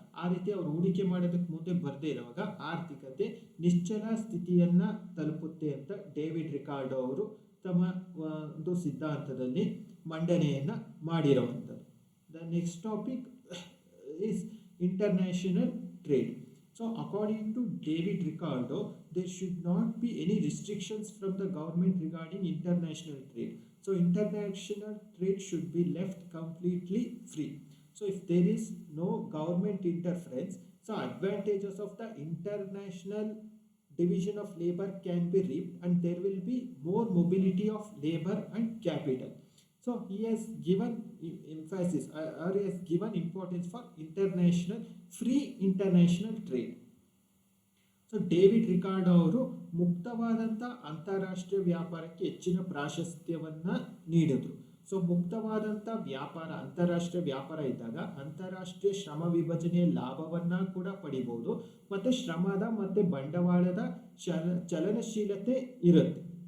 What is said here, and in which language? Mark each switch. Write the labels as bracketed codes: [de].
[kn] ಆ ರೀತಿ ಅವರು ಹೂಡಿಕೆ ಮಾಡೋದಕ್ಕೆ ಮುಂದೆ ಬರದೇ ಇರುವಾಗ ಆರ್ಥಿಕತೆ ನಿಶ್ಚಲ ಸ್ಥಿತಿಯನ್ನು ತಲುಪುತ್ತೆ ಅಂತ ಡೇವಿಡ್ ರಿಕಾರ್ಡೋ ಅವರು ತಮ್ಮ ಒಂದು ಸಿದ್ಧಾಂತದಲ್ಲಿ ಮಂಡನೆಯನ್ನು ಮಾಡಿರುವಂಥದ್ದು. [en] The next topic is international trade. So according to David Ricardo, there should not be any restrictions from the government regarding international trade. So international trade should be left completely free. So if there is no government interference, so advantages of the international division of labor can be reaped and there will be more mobility of labor and capital. So he has given emphasis or he has given importance for free international trade. [kn] So David Ricardo ಅವರು ಮುಕ್ತವಾದಂಥ ಅಂತಾರಾಷ್ಟ್ರೀಯ ವ್ಯಾಪಾರಕ್ಕೆ ಹೆಚ್ಚಿನ ಪ್ರಾಶಸ್ತ್ಯವನ್ನು ನೀಡಿದರು. So ಮುಕ್ತವಾದಂಥ ವ್ಯಾಪಾರ, ಅಂತಾರಾಷ್ಟ್ರೀಯ ವ್ಯಾಪಾರ ಇದ್ದಾಗ ಅಂತಾರಾಷ್ಟ್ರೀಯ ಶ್ರಮ ವಿಭಜನೆಯ ಲಾಭವನ್ನು ಕೂಡ ಪಡಿಬೋದು ಮತ್ತು ಶ್ರಮದ ಮತ್ತು ಬಂಡವಾಳದ ಚಲನಶೀಲತೆ ಇರುತ್ತೆ.